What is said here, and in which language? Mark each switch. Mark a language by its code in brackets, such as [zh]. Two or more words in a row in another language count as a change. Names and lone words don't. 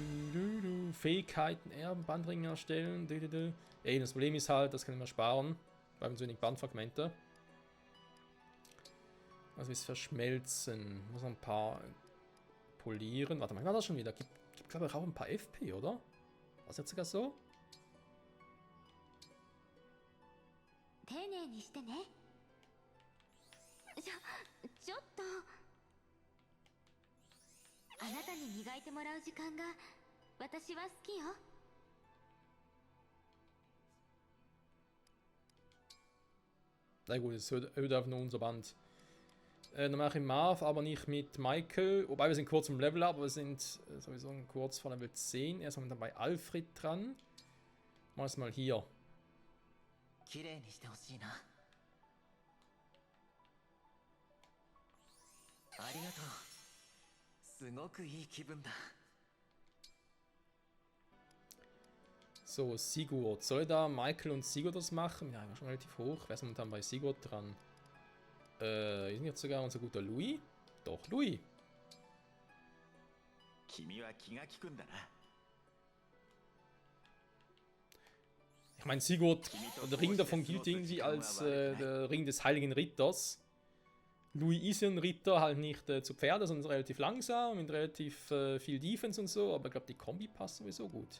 [de] Fähigkeiten, Erben, Bandringe erstellen. Ey, das Problem ist halt, das können wir sparen. Bleiben zu wenig Bandfragmente. Also ist verschmelzen. Muss noch ein paar polieren. Warte mal, war das schon wieder? Gibt glaube ich auch ein paar FP, oder? War das jetzt sogar so? [ja] 丁寧にしてね。ちょっと。あなたに磨いてもらう時間が私は好きよ。 [de] Na gut, es hört auf nur unser Band. Dann mache ich Marv, aber nicht mit Michael. Wobei wir sind kurz im [en] Level up, [de] aber wir sind sowieso kurz vor Level 10. Erst mal bei Alfred dran. Mal es mal hier. [ja] 綺麗にしてほしいな。ありがとう。すごくいい気分だ。 [de] So, Sigurd. Soll da Michael und Sigurd das machen? Ja, schon relativ hoch. Wer ist momentan bei Sigurd dran? Ist nicht sogar unser guter Louis? Doch, Louis. [ja] 君は気が利くんだな。 [de] Ich meine, Sigurd, der Ring davon gilt irgendwie als der Ring des Heiligen Ritters. Louis ist ja ein Ritter, halt nicht zu Pferde, sondern relativ langsam, mit relativ viel Defense und so, aber ich glaube, die Kombi passt sowieso gut.